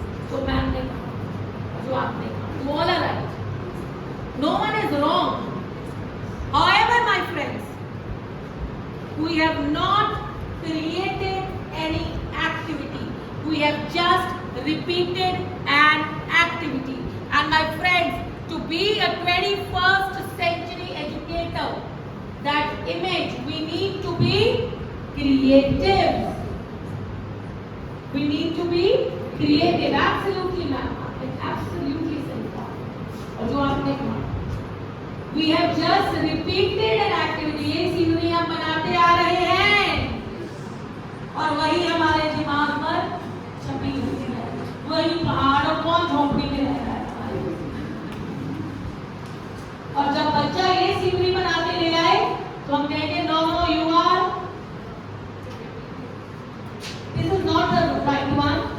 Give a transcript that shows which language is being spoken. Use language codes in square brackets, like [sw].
[hi] जो मैम ने कहा, जो आपने कहा, [en] you all are right. No one is wrong. However, my friends, we have not created any activity. We have just repeated an activity. And my friends, to be a 21st century educator, that image, we need to be creative. We need to be creative. Absolutely, ma'am. Absolutely, sir. [hi] और जो आपने कहा, [en] we have just repeated an activity. [hi] ये scenery हम बनाते आ रहे हैं और वही हमारे दिमाग पर छपी हुई है। वही पहाड़ और कौन झोंपड़ी में रह रहा है हमारे। और जब बच्चा ये सीनरी बनाते ले आए तो हम कहेंगे [en] No no you are, this is not the right one.